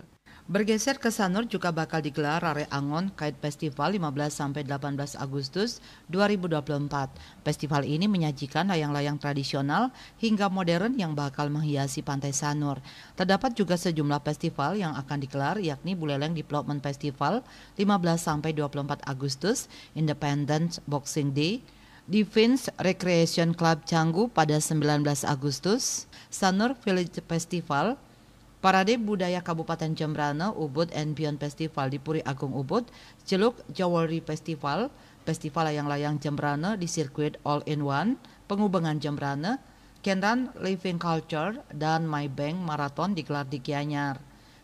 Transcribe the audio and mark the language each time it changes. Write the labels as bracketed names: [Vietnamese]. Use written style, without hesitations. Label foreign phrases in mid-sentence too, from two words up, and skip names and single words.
[Indonesian] Bergeser ke Sanur juga bakal digelar Rare Angon Kite Festival 15-18 Agustus 2024. Festival ini menyajikan layang-layang tradisional hingga modern yang bakal menghiasi pantai Sanur. Terdapat juga sejumlah festival yang akan digelar, yakni Buleleng Development Festival 15-24 Agustus, Independence Boxing Day, Defense Recreation Club Canggu pada 19 Agustus, Sanur Village Festival, Parade Budaya Kabupaten Jembrana, Ubud and Beyond Festival di Puri Agung Ubud, Celuk Jewelry Festival, Festival Layang-Layang Jembrana di sirkuit All-in-One, Pengubengan Jembrana, Kenran Living Culture, dan My Bank Marathon digelar di Gianyar.